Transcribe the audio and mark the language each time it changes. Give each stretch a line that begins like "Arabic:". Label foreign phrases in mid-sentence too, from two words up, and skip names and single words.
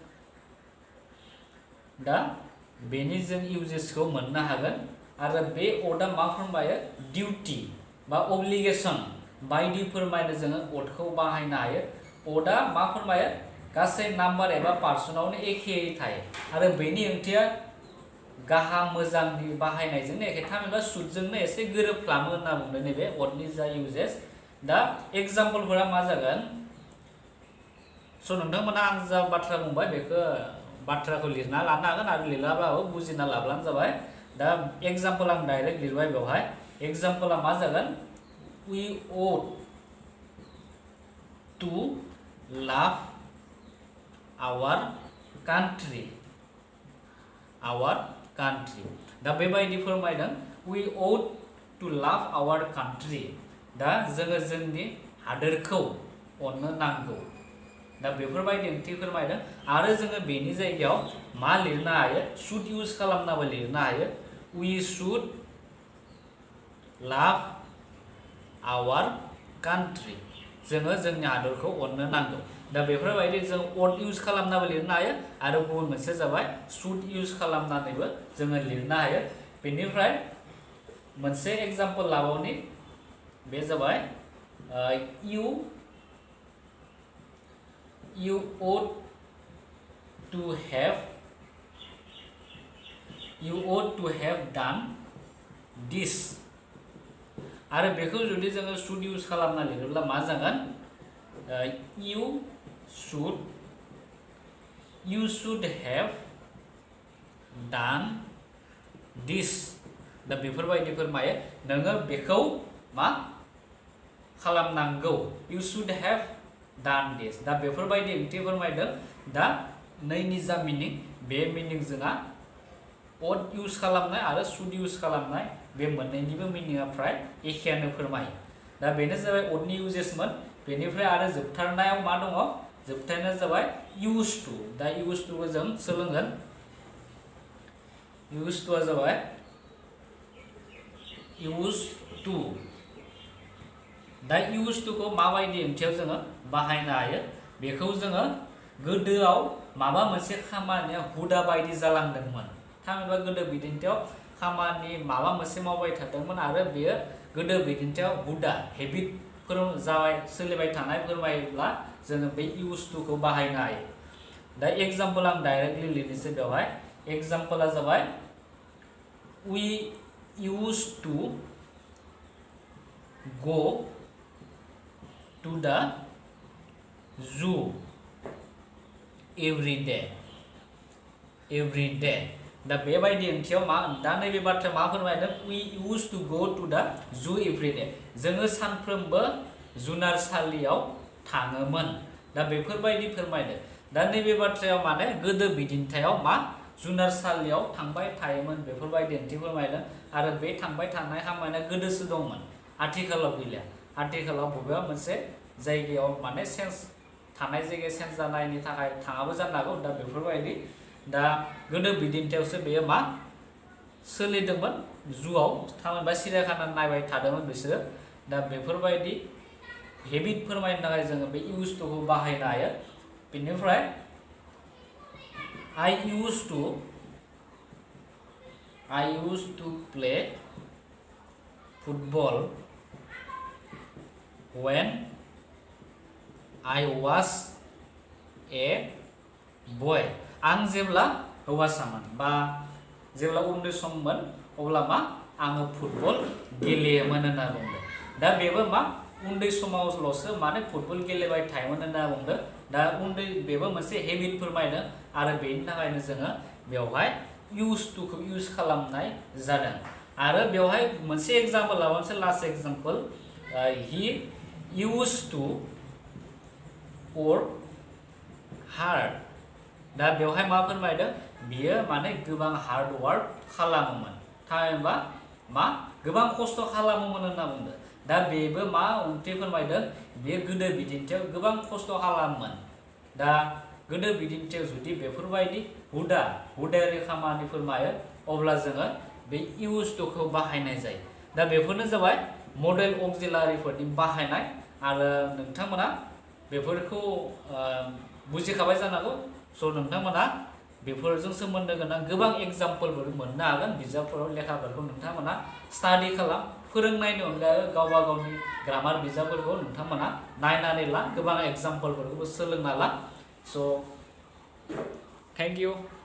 Bodo: दा बेनि जों इउजेसखौ मोननो हागोन आरो बे ought-आ मा फोरमायो डिउटि बा अब्लिगेसन बायदि फोरमायनो जोङो ought-खौ बाहायनो हायो ought-आ मा फोरमायो गासै नाम्बार एबा पार्सनावनो एखेयै थायो आरो बेनि ओंथिया गाहाम मोजांनि बाहायनायजोंनो एखे थामहिनबा सुदजोंनो एसे गोरोबफ्लामो होनना बुंदों नैबे ought-नि जा इउजेस दा एग्जाम्पलफोरा मा जागोन स' नोंथांमोना आं जा बाथ्रा बुंबाय बेखौ बाथ्राखौ लिरना लानो हागोन आरो लिराबाबो बुजिना लाब्लानो जाबाय दा एग्जाम्पल आं डाइरेक्ट लिरबाय बेवहाय एग्जाम्पला मा जागोन
English: we ought to love our country
Bodo: दा बेबायदि फोरमायदों
English: we ought to love our country
Bodo: दा जोङो जोंनि हादोरखौ अननो नांगौ दा बेफोरबायदि ओंथि फोरमायदों आरो जोङो बेनि जायगायाव मा लिरनो हायो
English: should use
Bodo: खालामनाबो लिरनो हायो
English: we should love our country
Bodo: जोङो जोंनि हादरखौ अननो नांगौ दा बेफोरबायदि जों
English: ought use
Bodo: खालामनाबो लिरनो हायो आरो गुबुन मोनसे जाबाय
English: should use
Bodo: खालामनानैबो जोङो लिरनो हायो बेनिफ्राय मोनसे एग्जाम्पल लाबावनि बे जाबाय
English: you ought to have done this
Bodo: आरो बेखौ जुदि जोङो
English: should use
Bodo: खालामना लिरोब्ला मा जागोन
English: you should have done
Bodo: this दा बेफोरबायदि फोरमायो नोङो बेखौ मा खालामनांगौ
English: you should have done this
Bodo: दा बेफोरबायदि ओंथि फोरमायदों दा नैनि जा मिनिं बे मिनिं जोंहा
English: ought use
Bodo: खालामनाय आरो
English: should use
Bodo: खालामनाय बे मोननैनिबो मिनिंआ फ्राय एखेयानो फोरमायो दा बेनो जाबाय
English: ought-नि usesमोन
Bodo: बेनिफ्राय आरो जोबथारनायाव मा दङ जोबथारनाया जाबाय
English: used to
Bodo: दा
English: used to
Bodo: जों सोलोंगोन
English: used to
Bodo: जाबाय
English: used to
Bodo: दा
English: used to
Bodo: खौ माबायदि ओंथियाव जोङो बाहायनो हायो बेखौ जोङो गोदोआव माबा मोनसे खामानिया हुदा बायदि जालांदोंमोन थामहिनबा गोदो बिदिन्थियाव खामानि माबा मोनसे मावबाय थादोंमोन आरो बेयो गोदो बिदिन्थियाव हुदा हेबिटफोर जाबाय सोलिबाय थानाय फोरमायोब्ला जोङो बे
English: used to
Bodo: खौ बाहायनो हायो दा एग्जाम्पल आं डाइरेक्टलि लिरनोसै बेवहाय एग्जाम्पला जाबाय
English: we used to go to the zoo every day
Bodo: दा बेबायदि ओंथियाव मा दा नैबे बाथ्रा मा फोरमायदों
English: we used to go to the zoo every
Bodo: day जोङो सानफ्रोमबो जुनारसालियाव थाङोमोन दा बेफोरबायदि फोरमायदों दा नैबे बाथ्रायाव माने गोदो बिदिन्थायाव मा जुनारसालियाव थांबाय थायोमोन बेफोरबायदि ओंथि फोरमायदों आरो बे थांबाय थानाय खामानिया गोदोसो दंमोन आथिखालाव गैला आथिखालाव बबेबा मोनसे जायगायाव माने चेन्ज थानाय जायगा चेन्ज जानायनि थाखाय थाङाबो जानो हागौ दा बेफोरबायदि दा गोदो बिदिन्थियावसो बेयो मा सोलिदोंमोन जुआव थामहिनबा सिरियाखाना नायबाय थादोंमोन बिसोरो दा बेफोरबायदि हेबिट फोरमायनो थाखाय जोङो बे
English: used to
Bodo: खौ बाहायनो हायो बेनिफ्राय
English: I used to play football when I was a boy
Bodo: आं जेब्ला हौवासामोन बा जेब्ला उन्दै सममोन अब्ला मा आङो फुटबल गेलेयोमोन होनना बुंदों दा बेबो मा उन्दै समावल'सो माने फुटबल गेलेबाय थायोमोन होनना बुंदों दा उन्दै बेबो मोनसे हेबिट फोरमायनो आरो बेनि थाखायनो जोङो बेवहाय
English: used to
Bodo: खौ इउज खालामनाय जादों आरो बेवहाय मोनसे एग्जाम्पल लाबानोसै
English: last example he used to work hard
Bodo: दा बेवहाय मा फोरमायदों बियो माने गोबां
English: hard work
Bodo: खालामोमोन थामहिनबा मा गोबां खस्थ' खालामोमोन होनना बुंदों दा बेबो मा ओंथि फोरमायदों बेयो गोदो बिदिन्थियाव गोबां खस्थ' खालामोमोन दा गोदो बिदिन्थियाव जुदि बेफोरबायदि हुदायारि खामानि फोरमायो अब्ला जोङो बे
English: used to
Bodo: खौ बाहायनाय जायो दा बेफोरनो जाबाय
English: modal auxiliaryफोरनि
Bodo: बाहायनाय आरो नोंथांमोना बेफोरखौ बुजिखाबाय जानांगौ स' नोंथांमोना बेफोरजों सोमोन्दो गोनां गोबां एग्जाम्पलफोर मोननो हागोन बिजाबफोराव लेखाफोरखौ नोंथांमोना स्टाडि खालाम फोरोंनायनि अनगायै गावबा गावनि ग्रामार बिजाबफोरखौ नोंथांमोना नायनानै ला गोबां एग्जाम्पलफोरखौबो सोलोंना ला स'
English: thank you